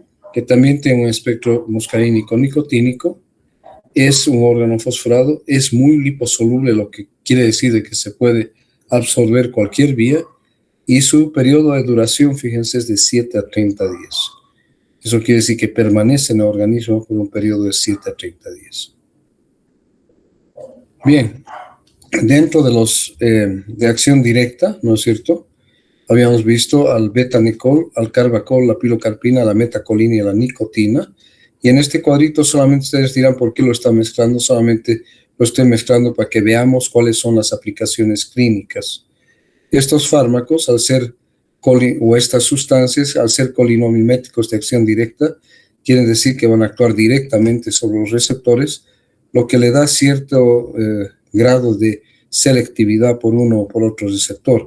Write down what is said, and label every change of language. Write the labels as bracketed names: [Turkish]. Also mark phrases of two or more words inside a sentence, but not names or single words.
[Spanish] Que también tiene un espectro muscarínico nicotínico, es un órgano fosforado, es muy liposoluble, lo que quiere decir de que se puede absorber cualquier vía, y su periodo de duración, fíjense, es de 7 a 30 días. Eso quiere decir que permanece en el organismo por un periodo de 7 a 30 días. Bien, dentro de los de acción directa, ¿no es cierto? Habíamos visto al betanecol, al carbacol, la pilocarpina, la metacolina y la nicotina. Y en este cuadrito solamente ustedes dirán por qué lo está mezclando. Solamente lo estoy mezclando para que veamos cuáles son las aplicaciones clínicas. Estos fármacos, al ser o estas sustancias, al ser colinomiméticos de acción directa, quieren decir que van a actuar directamente sobre los receptores, lo que le da cierto grado de selectividad por uno o por otro receptor.